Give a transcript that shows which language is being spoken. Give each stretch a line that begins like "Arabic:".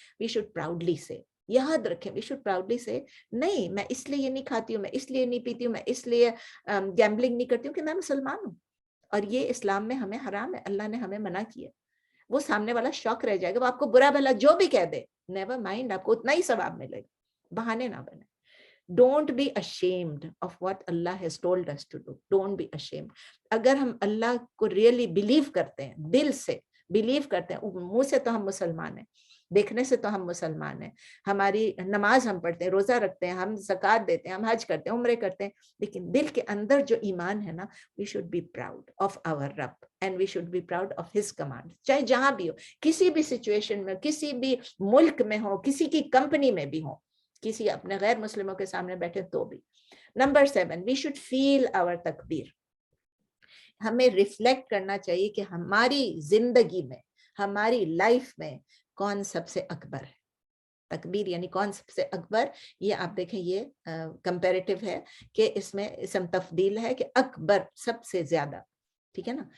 English: we should proudly سے،
Urdu: یاد رکھیں، وی شوڈ پراؤڈلی سے نہیں میں اس لیے یہ نہیں کھاتی ہوں، میں اس لیے نہیں پیتی ہوں، میں اس لیے گیمبلنگ نہیں کرتی ہوں کہ میں مسلمان ہوں اور یہ اسلام میں ہمیں حرام ہے، اللہ نے ہمیں منع کیا. وہ سامنے والا شوق رہ جائے گا، وہ آپ کو برا بھلا جو بھی کہہ دے، نیور مائنڈ، آپ کو اتنا ہی ثواب ملے گا. بہانے نہ بنے.
English: Don't be ashamed of what Allah has told us to do. Don't be ashamed.
Urdu: اگر ہم اللہ کو ریئلی بلیو کرتے ہیں، دل سے بلیو کرتے ہیں، منہ سے تو ہم مسلمان ہیں، دیکھنے سے تو ہم مسلمان ہیں، ہماری نماز ہم پڑھتے ہیں، روزہ رکھتے ہیں، ہم زکوٰۃ دیتے ہیں، ہم حج کرتے ہیں، عمرے کرتے ہیں، لیکن دل کے اندر جو ایمان ہے نا،
English: we should be proud of our رب and we should be proud of his command.
Urdu: چاہے جہاں بھی ہو، کسی بھی سچویشن میں، کسی بھی ملک میں ہو، کسی کی کمپنی میں بھی ہو، کسی اپنے غیر مسلموں کے سامنے بیٹھے تو بھی.
English: Number 7، we should feel our تکبیر.
Urdu: ہمیں ریفلیکٹ کرنا چاہیے کہ ہماری زندگی میں، ہماری لائف میں کون سب سے اکبر ہے. تکبیر یعنی کون سب سے اکبر. یہ آپ دیکھیں یہ کمپیریٹیو ہے کہ اس میں اسم تفضیل ہے کہ اکبر سب سے زیادہ، ٹھیک ہے نا.